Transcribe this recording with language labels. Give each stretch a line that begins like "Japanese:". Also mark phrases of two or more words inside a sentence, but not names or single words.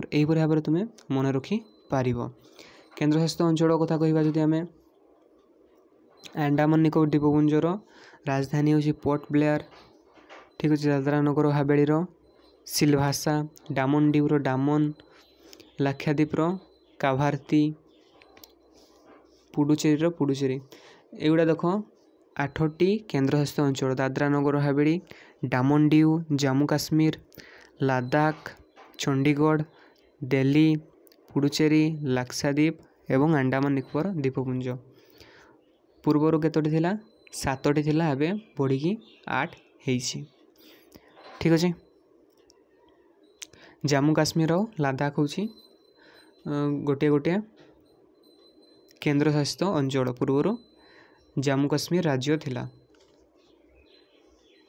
Odia: ଏହି ପରି ଭାବରେ ତୁମେ ମନ ରଖି ପାରିବ। କେନ୍ଦ୍ରଶାସିତ ଅଞ୍ଚଳ କଥା କହିବା ଯଦି ଆମେ ଆଣ୍ଡାମାନ ନିକୋବର ଦ୍ୱୀପପୁଞ୍ଜର ରାଜଧାନୀ ହେଉଛି ପୋର୍ଟ ବ୍ଲେୟାର। ଠିକ ଅଛି। ଦାଦ୍ରା ନଗର ହାଭେଲୀର ସିଲଭାସା। ଡାମନ ଡିଉର ଡାମନ। ଲାକ୍ଷାଦ୍ୱୀପର କାଭାରତୀ। ପୁଡୁଚେରୀର ପୁଡୁଚେରୀ। ଏଗୁଡ଼ା ଦେଖ 8ଟି କେନ୍ଦ୍ରଶାସିତ ଅଞ୍ଚଳ ଦାଦ୍ରା ନଗର ହାଭେଲୀ ଡାମନ ଡିଉ ଜମ୍ମୁ କାଶ୍ମୀର ଲଦାଖ ଚଣ୍ଡୀଗଡ଼ ଦିଲ୍ଲୀ ପୁଡୁଚେରୀ ଲାକ୍ଷାଦ୍ୱୀପ ଏବଂ ଆଣ୍ଡାମାନ ନିକୋବର ଦ୍ୱୀପପୁଞ୍ଜ। ପୂର୍ବରୁ କେତୋଟି ଥିଲା 7ଟି ଥିଲା ଏବେ ବଢ଼ି 8 ହେଇଛି। ଠିକ ଅଛି। ଜମ୍ମୁ କାଶ୍ମୀର ଓ ଲଦାଖ ହେଉଛି ଗୋଟେ ଗୋଟେ କେନ୍ଦ୍ରଶାସିତ ଅଞ୍ଚଳ। ପୂର୍ବରୁ ଜମ୍ମୁ କାଶ୍ମୀର ରାଜ୍ୟ ଥିଲା।